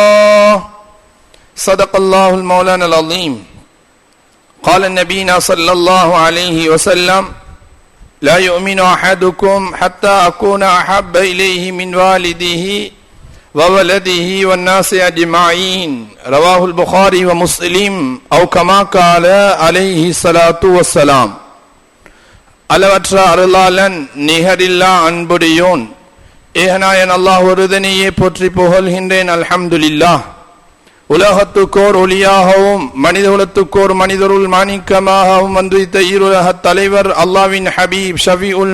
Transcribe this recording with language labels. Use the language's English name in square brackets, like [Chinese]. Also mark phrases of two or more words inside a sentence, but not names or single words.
[Arabic] صدق الله المولانا العظيم قال نبينا صلى الله عليه وسلم لا يؤمن أحدكم حتى أكون أحب إليه من والده وولده والناس أجمعين رواه البخاري ومسلم أو كما قال عليه الصلاة والسلام. [Tamil] அளவற்ற அருளாளன் நிகரில்லா அன்புடையோன் ஏகநாயன் அல்லாஹ் ஒருதனையே போற்றி புகழ்கின்றேன். [Arabic] الحمد لله. [Tamil] உலகத்துக்கோர் ஒளியாகவும் மனிதகுலத்துக்கோர் மனிதருள் மாணிக்கமாகவும் வந்துவித்த ஈருலக தலைவர் அல்லாவின் ஹபீப் ஷஃபீஉல்